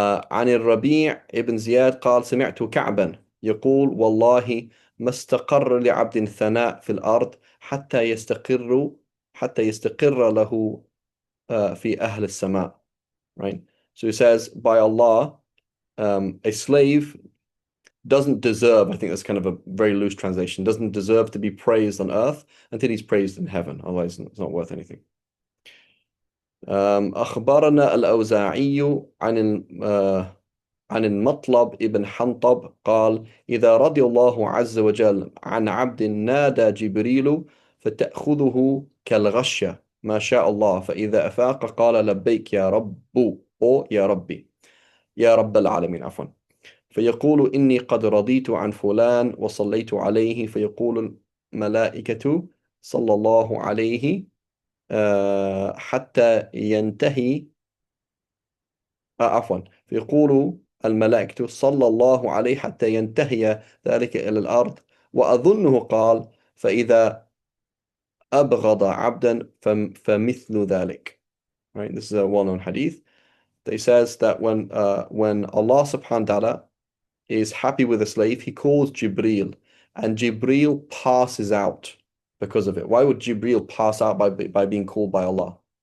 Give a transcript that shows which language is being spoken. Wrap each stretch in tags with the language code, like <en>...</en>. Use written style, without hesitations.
<ar>عن الربيع ابن زياد قال سمعت كعبا يقول والله ما استقر لعبد ثناء في الأرض حتى يستقر له في أهل السماء, right?</ar> <en>So he says, by Allah, a slave doesn't deserve, I think that's kind of a very loose translation, doesn't deserve to be praised on earth until he's praised in heaven. Otherwise, it's not worth anything.</en> <ar>أخبرنا الأوزاعي عن المطلب ابن حنطب قال إذا رضي الله عز وجل عن عبد نادى جبريل فتأخذه كالغشة ما شاء الله فإذا أفاق قال لبيك يا رب أو يا ربي يا رب العالمين عفوا فيقول إني قد رضيت عن فلان وصليت عليه فيقول الملائكة صلى الله عليه حتى ينتهي عفوا فيقول الملائكة صلى الله عليه حتى ينتهي ذلك إلى الأرض وأظنه قال فإذا أبغض عبدا فمثل ذلك, right?</ar> <en>This is a well-known hadith that says that when Allah subhanahu wa ta'ala is happy with a slave, he calls Jibreel and Jibreel passes out because of it. Why would Jibreel pass out by being called by Allah?</en>